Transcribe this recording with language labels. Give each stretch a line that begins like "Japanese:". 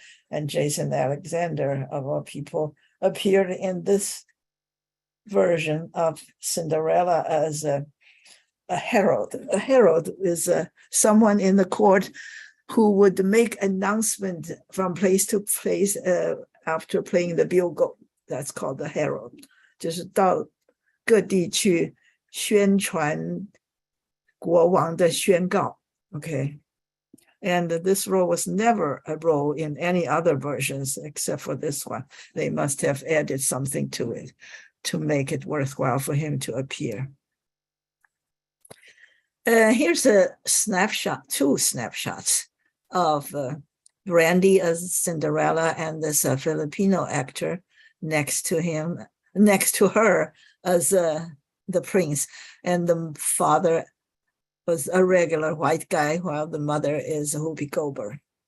English: And Jason Alexander, of all people, appeared in this version of Cinderella as a herald. A herald is someone in the court who would make announcement from place to place after playing the bugle. That's called the herald.
Chinese: 就是到各地去宣传国王的宣告.
English: Okay. And this role was never a role in any other versions except for this one. They must have added something to it to make it worthwhile for him to appear. Here's a snapshot, 2 snapshots of Brandy as Cinderella and this Filipino actor next to her as the prince, and the father was a regular white guy while the mother is Whoopi Goldberg.